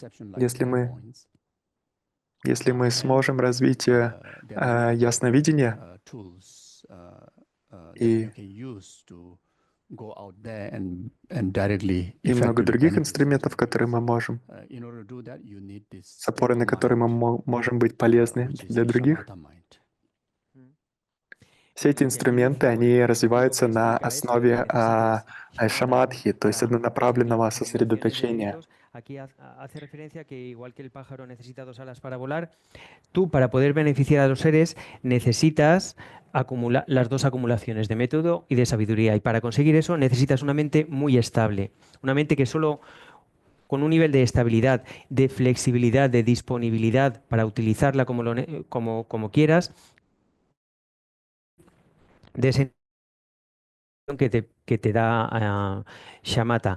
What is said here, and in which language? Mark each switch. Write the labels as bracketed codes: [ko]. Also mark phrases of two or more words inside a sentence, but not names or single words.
[ru] Если мы сможем развить ясновидение и много других инструментов, которые мы можем, с опорой на которые мы можем быть полезны для других. Все эти инструменты, они развиваются на основе шамадхи, то есть однонаправленного сосредоточения. [es] Aquí hace referencia que igual que el pájaro necesita dos alas para volar, tú para poder beneficiar a los seres necesitas acumular las dos acumulaciones de método y de sabiduría. Y para conseguir eso necesitas una mente muy estable, una mente que solo con un nivel de estabilidad, de flexibilidad, de disponibilidad para utilizarla como quieras, de ese que te da shamatha.